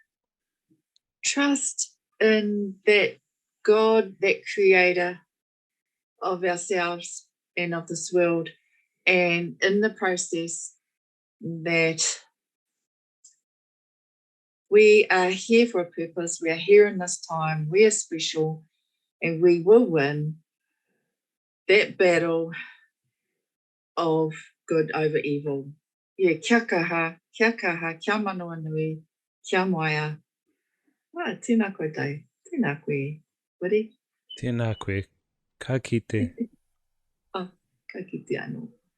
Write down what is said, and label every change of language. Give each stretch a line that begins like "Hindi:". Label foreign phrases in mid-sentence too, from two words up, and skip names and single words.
English: Trust in that God, that creator of ourselves and of this world, and in the process that we are here for a purpose. We are here in this time. We are special, and we will win that battle of good over evil. Yeah,
Māori: kia kaha, kia manoa nui, kia moia. Tēnā koe tai, tēnā koe, Wiri. Tēnā koe, ka kite. Ka kite anō.